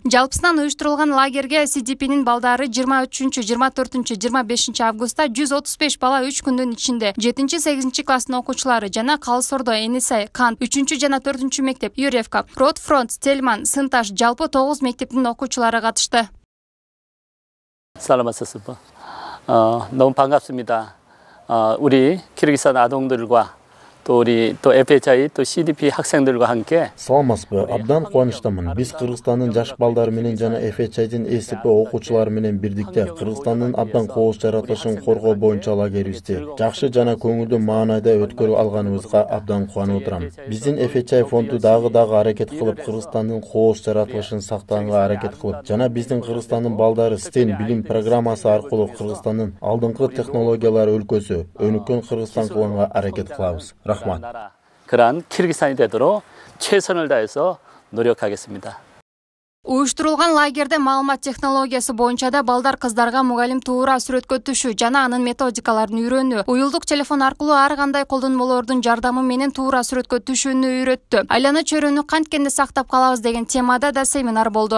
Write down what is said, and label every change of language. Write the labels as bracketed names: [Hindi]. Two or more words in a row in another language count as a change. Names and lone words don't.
[Kyrgyz] Жалпысынан уюштурулган лагерге CDP'нин балдары 23, 24, 25 августта 135 бала 3 күндүн ичинде 7-8 класстын окуучулары жана Калсордо, NSI, Кант, 3 жана 4 мектеп, Юревка, Ротфронт, Тельман, Сынташ жалпы 9 мектептин окуучулары катышты. [Korean] 살아봤었습니다. 너무 반갑습니다. 우리 키르기스탄 아동들과 또 우리 또 FHI 또 CDP 학생들과 함께 [Kyrgyz] Саламатсызбы, абдан кубанычтамын. Биз Кыргызстандын жаш балдары менен жана FHI'дин SDP окуучулары менен бирдикте Кыргызстандын абдан кооз жаратылышын коргоо боюнча лагерибизди жакшы жана көңүлдүү маанайда өткөрүп алганыбызга абдан кубанып отурам. Биздин FHI фонду дагы аракет кылып Кыргызстандын кооз жаратылышын сактаганга аракет кылып, жана биздин Кыргызстандын балдары STEM билим программасы аркылуу Кыргызстандын алдыңкы технологиялар өлкөсү, өнүккөн Кыргызстан кылганга аракет кылабыз. [Korean] 그러한 키르기스탄이 되도록 최선을 다해서 노력하겠습니다. [Kyrgyz] Уюштурулган лагерде маалымат технологиясы боюнча да балдар кыздарга мугалим туура сүрөткө түшүү жана анын методикаларын үйрөнүү, уюлдук телефон аркылуу ар кандай колдонмолордун жардамы менен туура сүрөткө түшүүнү үйрөттү. Айлана чөйрөнү канткенде сактап калабыз деген темада да семинар болду.